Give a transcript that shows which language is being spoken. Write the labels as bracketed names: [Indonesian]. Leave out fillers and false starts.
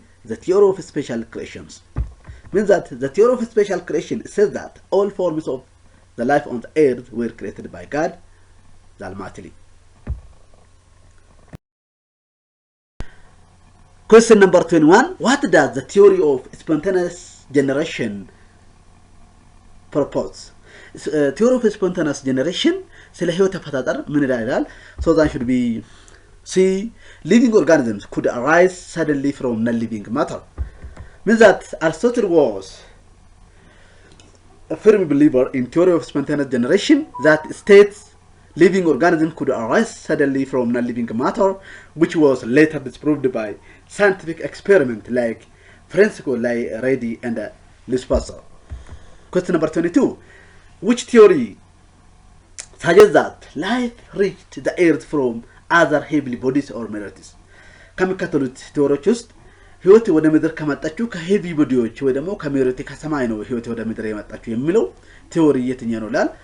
[English] The theory of special creations. Means that the theory of special creation says that all forms of the life on the earth were created by God, the Almighty. Question number 21. What does the theory of spontaneous generation propose? [Amharic] Theory of spontaneous generation ስለ ህይወት አፈጣጠር ምን ይላል? [English] So that should be C. Living organisms could arise suddenly from non-living matter. Means that Aristotle was a firm believer in theory of spontaneous generation that states living organisms could arise suddenly from non-living matter, which was later disproved by scientific experiment like Francisco Redi and Luis Pasteur. Question number 22. Which theory suggests that life reached the earth from other heavy bodies or meteorites? [Amharic] ከሚከተሉት ቲዎሪዎች ውስጥ ህይወት ወደ ምድር ከመጣችው ከሄቪ ቦዲዎች ወይ ደግሞ ከሜቴሪት ከሰማይ ነው ህይወት ወደ ምድር የመጣችው የሚለው ቲዎሪ የትኛው ነው ይላል?